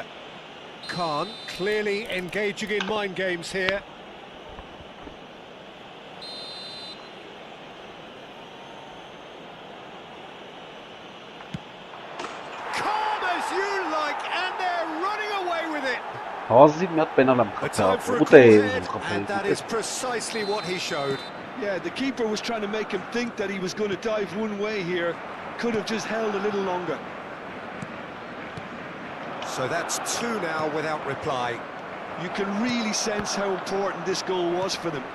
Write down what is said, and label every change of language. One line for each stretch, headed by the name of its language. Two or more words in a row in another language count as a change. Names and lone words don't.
English: Khan clearly engaging in mind games here. Calm as you like, and they're running away with it.
Armenian: Հազիվ մի հատ պենալ եմ
English: A time for a
Armenian: խփել։
English: and that is precisely what he showed. Yeah, the keeper was trying to make him think that he was going to dive one way here. Could have just held a little longer. So that's two now without reply. You can really sense how important this goal was for them.